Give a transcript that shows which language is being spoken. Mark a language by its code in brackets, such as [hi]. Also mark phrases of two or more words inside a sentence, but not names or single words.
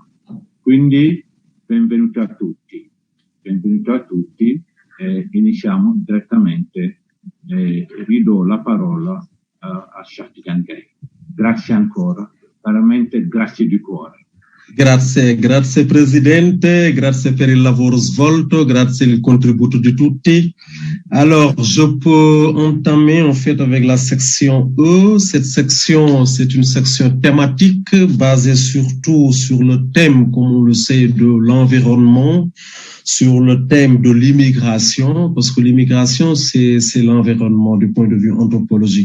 [it] Quindi benvenuti a tutti. Benvenuti a tutti, iniziamo direttamente, ridò la parola a Shati Gangay. Grazie ancora, veramente grazie di cuore. Grazie Presidente, grazie per il lavoro svolto, grazie il contributo di tutti. [fr] Alors, je peux entamer en fait avec la section E. Cette section, c'est une section thématique basée surtout sur le thème, comme on le sait, de l'environnement, sur le thème de l'immigration, parce que l'immigration, c'est l'environnement du point de vue anthropologique.